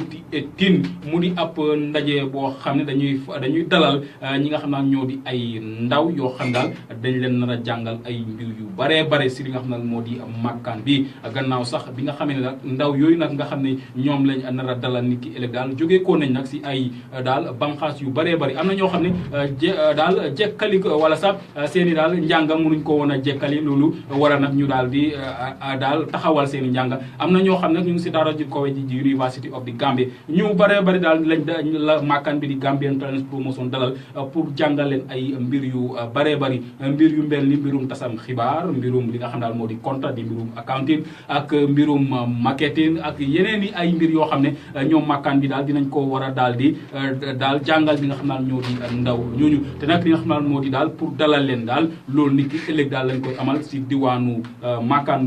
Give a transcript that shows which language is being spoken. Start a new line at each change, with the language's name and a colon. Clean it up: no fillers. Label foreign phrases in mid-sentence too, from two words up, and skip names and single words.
Wolof: 2018 mu di ab ndaje boo xam ne dañuy dalal ñi nga xam ne ñoo di ay ndaw yoo xam daal dañ leen nar a jàngal ay mbir yu baree bare si li nga xam ne moo di makkaan bi gannaaw sax bi nga xamee ne nag ndaw yooyu nag nga xam ne ñoom lañ nar a dalal nit ki ëllëg daal jógee ko nañ nag si ay daal banqaas yu baree bari am na ñoo xam ne daal jekkali wala sax seen i daal njàngam mënuñ ko woon a jekkali loolu war a nag ñu daal di daal taxawal seen i njàng am na ñoo xam ne ñu ngi si daara ji kawe ji University of the Gambia ñu baree bari daal lañ la makkaan bi di Gambian Talents Promotion dalal pour jàngal leen ay mbir yu baree bari mbir yu mel ni mbirum tasam xibaar mbirum li nga xam daal moo di contrat di mbirum accounting ak mbirum marketing ak yeneen i ay mbir yoo xam ne ñoom makkaan bi daal dinañ ko war a daal di daal jàngal bi nga xam daal ñoo di ndaw ñooñu te nag li nga xam daal moo di daal pour dalal leen daal loolu nit ki ëllëg daal lañ koy amal si diwaanu makkaan